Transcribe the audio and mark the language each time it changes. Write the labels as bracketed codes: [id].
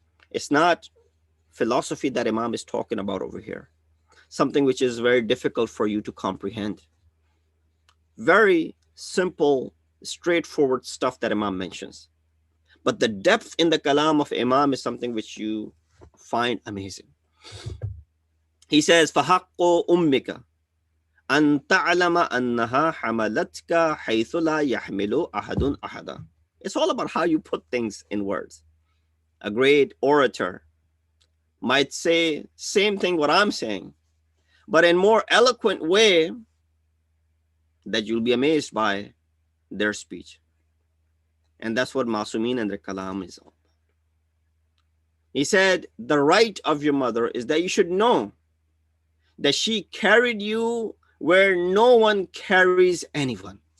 [en] It's not philosophy that Imam is talking about over here, something which is very difficult for you to comprehend. Very simple, straightforward stuff that Imam mentions. But the depth in the kalam of Imam is something which you find amazing. He says, [ar] فَحَقُّ أُمِّكَ أَن تَعْلَمَ أَنَّهَا حَمَلَتْكَ حَيْثُ لَا يَحْمِلُ أَحَدٌ أَحَدًا. [en] It's all about how you put things in words. A great orator might say same thing what I'm saying, but in more eloquent way that you'll be amazed by their speech. And that's what Masumin and their kalam is all. He said, the right of your mother is that you should know that she carried you where no one carries anyone.